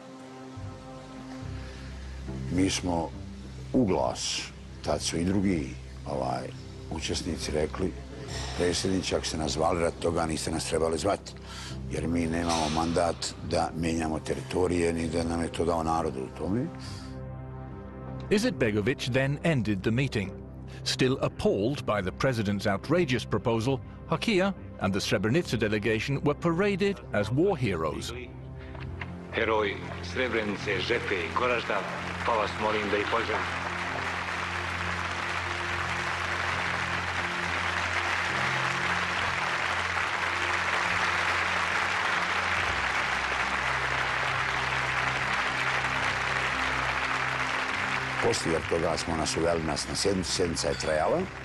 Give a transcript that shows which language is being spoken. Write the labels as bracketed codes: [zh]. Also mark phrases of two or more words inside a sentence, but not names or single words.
[bs] Mi smo u glas, tad su i drugi učesnici rekli, predsjedniče, ako ste nas zvali radi toga, niste nas trebali zvati, jer mi nemamo mandat da mijenjamo teritorije, ni da nam je to dao narod u tome. [en] Izetbegović then ended the meeting. Still appalled by the president's outrageous proposal, Hakija and the Srebrenica delegation were paraded as war heroes. [bs] Heroj Srebrenice, Žepe i Goražda, pa vas molim da ih pozdravite. Poslije toga smo nas uveli na sjednicu, sjednica je trajala.